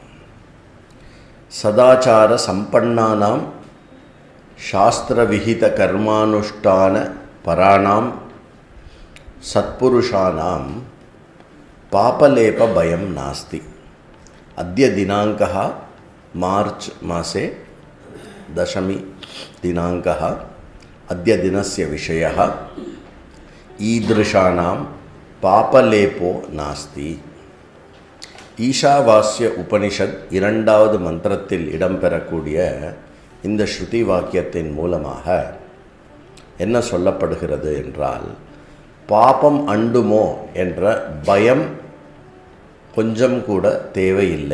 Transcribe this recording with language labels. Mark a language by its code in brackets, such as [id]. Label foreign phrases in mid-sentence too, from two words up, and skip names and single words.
[sa] सदाचार सम्पन्नानाम् शास्त्रविहित कर्मानुष्ठान पराणाम् सत्पुरुषाणाम् पापलेप भयम् नास्ति. अद्य दिनाङ्कः मार्च மாसे दशमी दिनाङ्कः. अद्य दिनस्य विषयः ईदृशानां पापलेपो नास्ति. [ta] ஈஷாவாஸ்ய உபனிஷத் இரண்டாவது மந்திரத்தில் இடம்பெறக்கூடிய இந்த ஸ்ருதி வாக்கியத்தின் மூலமாக என்ன சொல்லப்படுகிறது என்றால், பாபம் அண்டுமோ என்ற பயம் கொஞ்சம் கூட தேவையில்லை.